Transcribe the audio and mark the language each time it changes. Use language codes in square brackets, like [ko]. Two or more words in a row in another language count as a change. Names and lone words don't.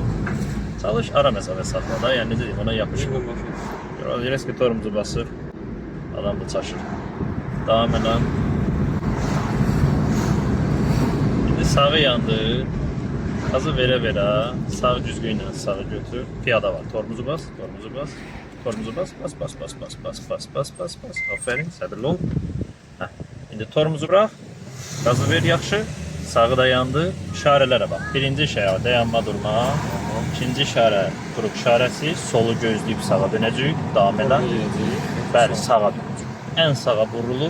[az] Çalış, ara məsafə saxla da, yəni necə deyim, ona yapışma. Görəz ki, torumuzu basır, adam da çaşır. Davam edin. İndi sağı yandı. Gazı verə-verə, sağ düzgünlə sağı götür. Piyada var. Torumuzu bas, torumuzu bas. Torumuzu bas, bas, bas, bas, bas, bas, bas, bas, bas, bas. Aferin, səbirli ol. İndi torumuzu bırax. Gazı ver, yaxşı. Sağı da yandı. İşarələrə bax. Birinci işarə dayanma, durma. İkinci işarə qrup işarəsi. Solu gözləyib sağa dönəcək. Davam edən. Bəli, sağa dönəcək. Ən sağa burulur.